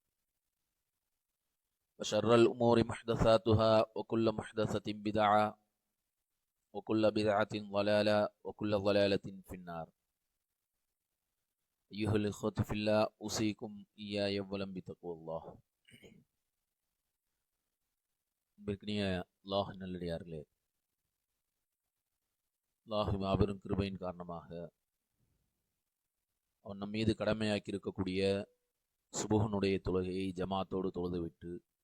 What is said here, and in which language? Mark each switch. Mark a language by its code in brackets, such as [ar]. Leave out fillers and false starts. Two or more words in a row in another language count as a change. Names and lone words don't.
[ar] وشر الأمور محدثاتها وكل محدثة بدعة وكل بدعة ضلالة وكل ضلالة في النار أيها الإخوة في الله أوصيكم إياي أولا بتقوى الله [ta] பிற்கினிய அல்லாஹ் நல்லடியார்களே, அல்லாஹ் மாபெரும் கிருபையின் காரணமாக அவன் நம் மீது கடமையாக்கி இருக்கக்கூடிய சுபுகனுடைய தொழுகையை ஜமாத்தோடு தொழுதுவிட்டு,